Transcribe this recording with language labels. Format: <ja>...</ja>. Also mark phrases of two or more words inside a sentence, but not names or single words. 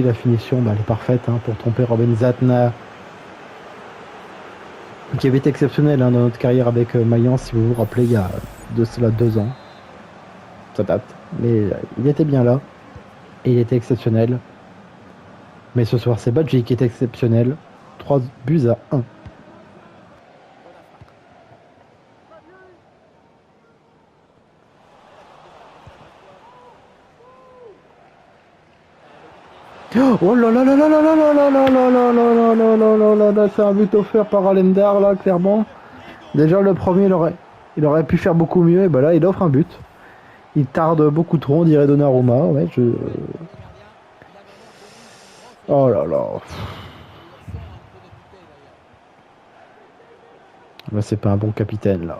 <fr>La finition, elle est parfaite pour tromper Robin Zatna, qui avait été exceptionnel dans notre carrière avec Mayence, si vous vous rappelez, il y a de cela 2 ans. Ça date. Mais il était bien là, et il était exceptionnel. Mais ce soir, c'est Badji qui est exceptionnel. 3-1. Oh là là là là là là là là là là là là là là là là là, c'est un but offert par Alendar là, clairement. Déjà le premier il aurait pu faire beaucoup mieux, et ben là il offre un but. Il tarde beaucoup trop, on dirait Donnarumma, ouais, Oh là là. Là c'est pas un bon capitaine là.</fr>